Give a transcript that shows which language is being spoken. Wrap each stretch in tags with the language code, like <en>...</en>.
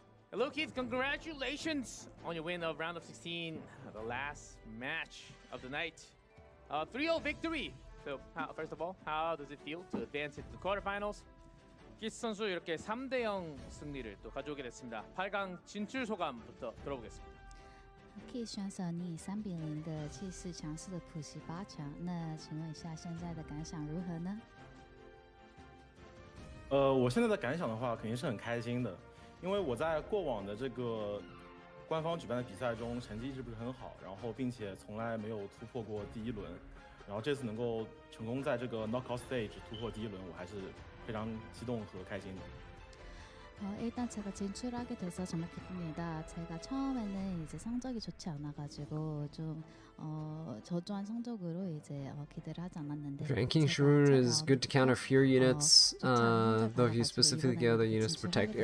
<en>Hello, Keith. Congratulations on your win of round of 16, the last match of the night. 3-0 victory. So, first of all, how does it feel to advance into the quarterfinals?</en> <ko>키스 선수 이렇게 3대0 승리를 또 가져오게 됐습니다. 8강 진출 소감부터 들어보겠습니다.</ko> <zh>Keith 选手，你以3-0的气势强势的普西8强，那请问一下现在的感想如何呢？我现在的感想的话，肯定是很开心的，因为我在过往的这个官方举办的比赛中成绩一直不是很好，然后并且从来没有突破过第1轮。然后这次能够成功在这个</zh> <en>knockout stage</en> <zh>突破第1轮，我还是非常激动和开心的。</zh> <ko>일단 제가 진출하게 돼서 정말 기쁩니다. 제가 처음에는 이제 성적이 좋지 않아가지고 좀 저조한 성적으로 이제 기대를 하지 않았는데.</ko> <en>Ranking Shroon is good to counter fear units, though if you specifically get other units to protect.</en>